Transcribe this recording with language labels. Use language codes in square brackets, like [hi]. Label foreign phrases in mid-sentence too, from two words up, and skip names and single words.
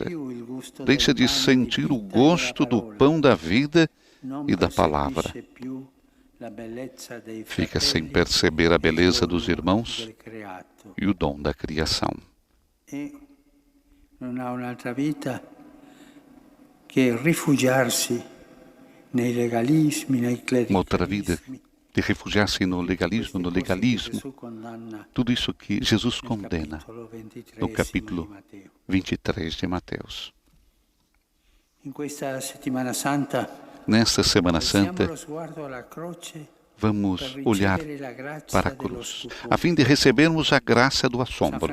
[pt] Deixa de sentir o gosto do pão da vida e da palavra. Fica sem perceber a beleza dos irmãos e o dom da criação. Não há outra vida que refugiar-se [it] nei legalismi, nei clericalismi. [pt] Uma outra vida de refugiar-se no legalismo, tudo isso que Jesus condena no capítulo 23 de Mateus. Nesta Semana Santa, vamos olhar para a cruz, a fim de recebermos a graça do assombro.